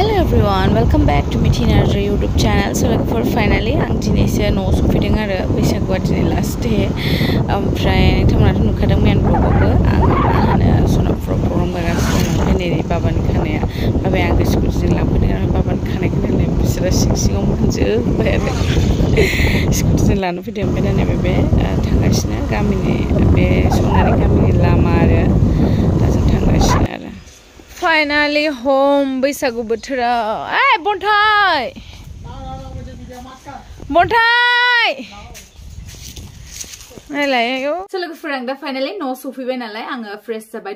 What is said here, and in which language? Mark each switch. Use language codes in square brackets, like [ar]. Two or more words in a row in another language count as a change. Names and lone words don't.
[en] everyone, welcome back to Mithi Narzary YouTube channel. So like for finally [brx] ang dinaiso no sufiding ara Bwisagua dini last day. Oमफ्राय नोंथांमोनाथ' नुखादोंमोन ब्लगआवबो आं सना प्रग्राम गागासिनो ओमफ्राय नै बाबानि खानाया बाबाया आंखौ स्कुटिजों लांफैदों आरो बाबानि खानायखौ नायलाय बिसोरो सिङाव मोनजोब्बाय आरो स्कुटिजों लानो फैदों ओमफ्राय दा नैबे थांगासिनो गामिनि बे सनारि गामिनि लामा आरो दा जों थांगासिनो आरो [en] Finally home [brx] बैसागु बोथोराव ए बनथाय नायलाय आयौ लोगोफोर आं दा फाइनाली न'आव सफैबाय नालाय आङो फ्रेश जाबाय